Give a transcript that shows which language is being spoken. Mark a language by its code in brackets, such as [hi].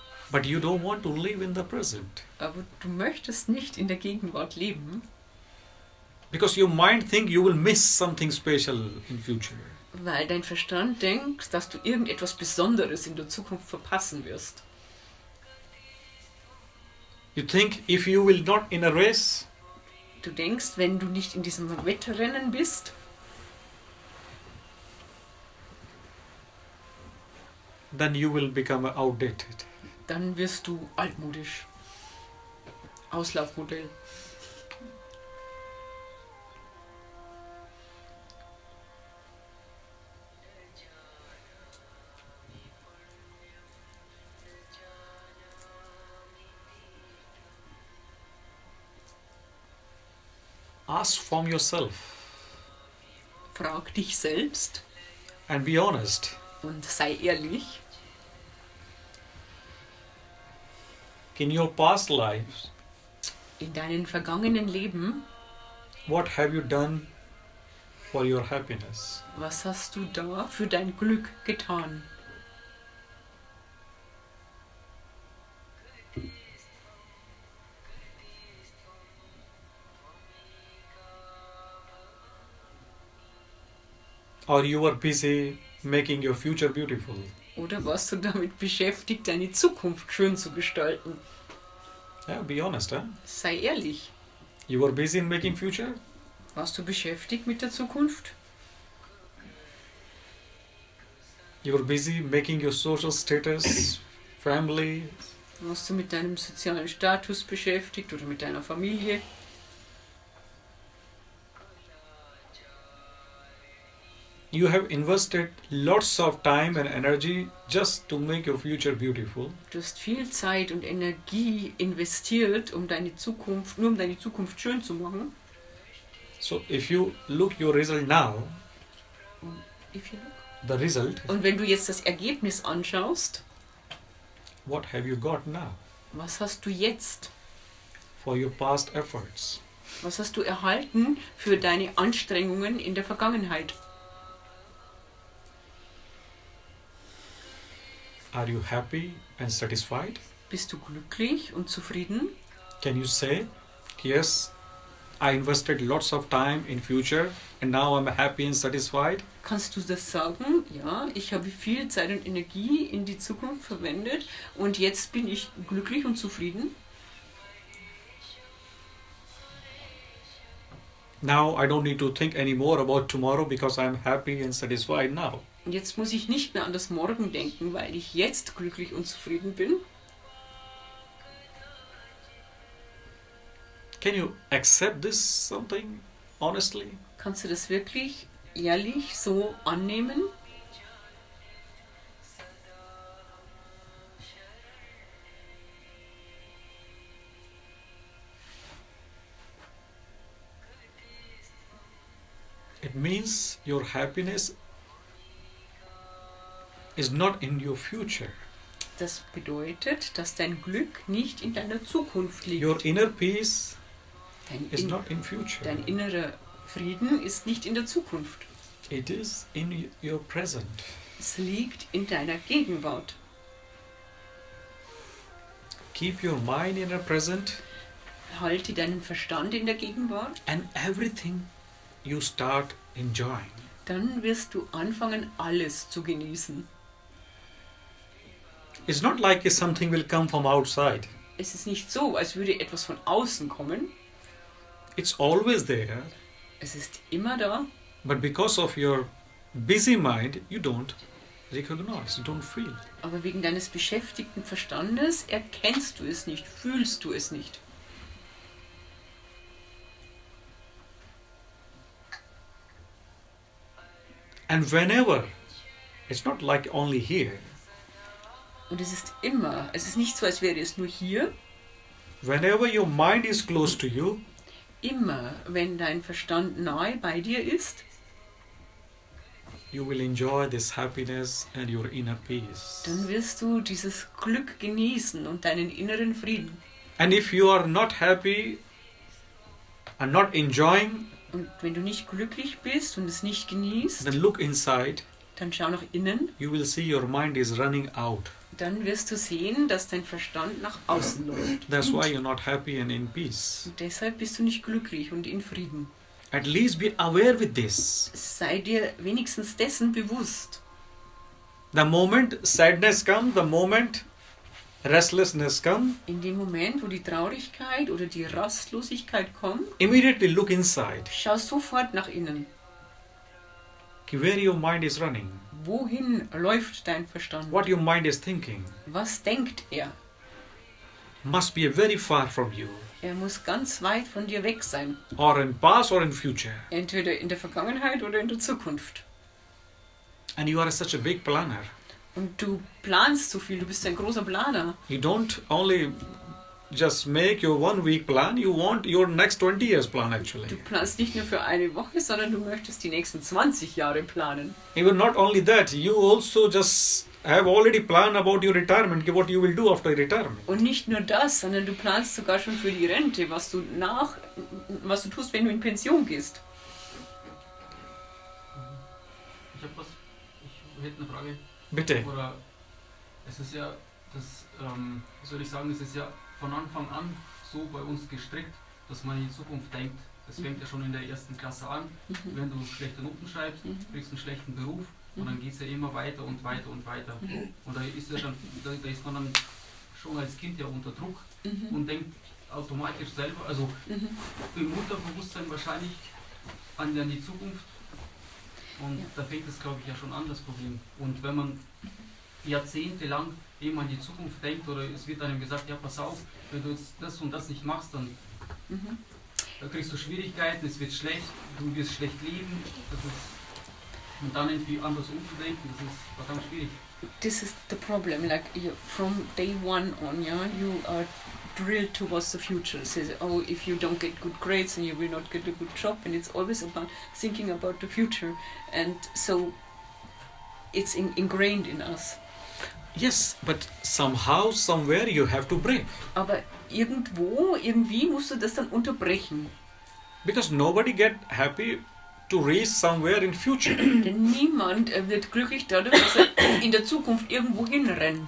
[en] But you don't want to live in the present [de] Aber du möchtest nicht in der Gegenwart leben, [en] because your mind think you will miss something special in future. [de] weil dein Verstand denkt, dass du irgendetwas Besonderes in der Zukunft verpassen wirst. [en] You think if you will not in a race, [de] Du denkst, wenn du nicht in diesem Wettrennen bist, [en] then you will become outdated. [de] dann wirst du altmodisch. Auslaufmodell. [en] Ask from yourself [de] Frag dich selbst [en] and be honest. [de] und sei ehrlich. [en] In your past lives, [de] In deinen vergangenen Leben, [en] what have you done for your happiness? [de] was hast du da für dein Glück getan? [en] Or you were busy making your future beautiful? [de] Oder warst du damit beschäftigt, deine Zukunft schön zu gestalten? [en] Yeah, be honest, huh? [de] Sei ehrlich. [en] You were busy in making future? [de] Warst du beschäftigt mit der Zukunft? [en] You were busy making your social status, family? [de] Warst du mit deinem sozialen Status beschäftigt oder mit deiner Familie? [en] You have invested lots of time and energy just to make your future beautiful. [de] Du hast viel Zeit und Energie investiert, um deine Zukunft, nur um deine Zukunft schön zu machen. [en] So if you look your result now, the result, [de] Und wenn du jetzt das Ergebnis anschaust, [en] what have you got now [de] was hast du jetzt? [en] for your past efforts? [de] Was hast du erhalten für deine Anstrengungen in der Vergangenheit? [en] Are you happy and satisfied? [de] Bist du glücklich und zufrieden? [en] Can you say, yes, I invested lots of time in future and now I'm happy and satisfied? [de] Kannst du das sagen? Ja, ich habe viel Zeit und Energie in die Zukunft verwendet und jetzt bin ich glücklich und zufrieden. [en] Now I don't need to think anymore about tomorrow because I'm happy and satisfied now. [de] Und jetzt muss ich nicht mehr an das Morgen denken, weil ich jetzt glücklich und zufrieden bin. [en] Can you accept this something honestly? [de] Kannst du das wirklich ehrlich so annehmen? [en] It means your happiness is not in your future. [de] Das bedeutet, dass dein Glück nicht in deiner Zukunft liegt. [en] Your inner peace [de] Dein, [en] is not in future. [de] dein innerer Frieden ist nicht in der Zukunft. [en] It is in your present. [de] Es liegt in deiner Gegenwart. [en] Keep your mind in the present [de] Halte deinen Verstand in der Gegenwart, [en] and everything you start enjoying. [de] dann wirst du anfangen, alles zu genießen. [en] It's not like if something will come from outside. [de] Es ist nicht so, als würde etwas von außen kommen. [en] It's always there, [de] Es ist immer da, [en] but because of your busy mind, you don't recognize, you don't feel. [de] aber wegen deines beschäftigten Verstandes erkennst du es nicht, fühlst du es nicht. [en] And whenever, it's not like only here, [de] Und es ist immer, es ist nicht so, als wäre es nur hier. [en] whenever your mind is close to you, [de] Immer, wenn dein Verstand nahe bei dir ist, [en] you will enjoy this happiness and your inner peace. [de] dann wirst du dieses Glück genießen und deinen inneren Frieden. [en] And if you are not happy and not enjoying, [de] Und wenn du nicht glücklich bist und es nicht genießt, [en] then look inside, [de] dann schau nach innen, [en] you will see your mind is running out. [de] dann wirst du sehen, dass dein Verstand nach außen läuft. [en] That's why you're not happy and in peace. [de] Und deshalb bist du nicht glücklich und in Frieden. [en] At least be aware with this. [de] Sei dir wenigstens dessen bewusst. [en] The moment sadness comes, the moment restlessness comes, [de] In dem Moment, wo die Traurigkeit oder die Rastlosigkeit kommt, [en] immediately look inside. [de] schau sofort nach innen. [en] Where your mind is running, [de] Wohin läuft dein Verstand? [en] what your mind is thinking, [de] Was denkt er? [en] must be very far from you, [de] Er muss ganz weit von dir weg sein. [en] or in past or in future. [de] Entweder in der Vergangenheit oder in der Zukunft. [en] And you are such a big planner. [de] Und du planst so viel, du bist ein großer Planer. [en] You don't only just make your 1 week plan, you want your next 20 years plan actually. [de] Du planst nicht nur für eine Woche, sondern du möchtest die nächsten 20 Jahre planen. [en] Even not only that, you also just have already planned about your retirement, what you will do after retirement. [de] Und nicht nur das, sondern du planst sogar schon für die Rente, was du tust, wenn du in Pension gehst. Ich hätte eine Frage. Bitte. Oder es ist ja, wie soll ich sagen, es ist ja von Anfang an so bei uns gestrickt, dass man in die Zukunft denkt. Das fängt ja schon in der 1. Klasse an. Wenn du schlechte Noten schreibst, kriegst du einen schlechten Beruf und dann geht es ja immer weiter und weiter und weiter. Und da ist, da ist man dann schon als Kind ja unter Druck und denkt automatisch selber, also im Unterbewusstsein wahrscheinlich an die Zukunft. Und da fängt es, glaube ich, ja schon an, das Problem. Und wenn man jahrzehntelang eben an die Zukunft denkt oder es wird einem gesagt, ja pass auf, wenn du jetzt das und das nicht machst, dann kriegst du Schwierigkeiten, es wird schlecht, du wirst schlecht leben. Und dann irgendwie anders umzudenken, das ist verdammt schwierig. [en] This is the problem, like from day one on, yeah, you are drilled towards the future. Says, oh, if you don't get good grades, then you will not get a good job, and it's always about thinking about the future, and so it's ingrained in us. Yes, but somehow, somewhere you have to break. [de] Aber irgendwie musst du das dann unterbrechen. [en] Because nobody get happy to reach somewhere in future. [de] Denn niemand wird glücklich dadurch, dass er in der Zukunft irgendwo hinrennt.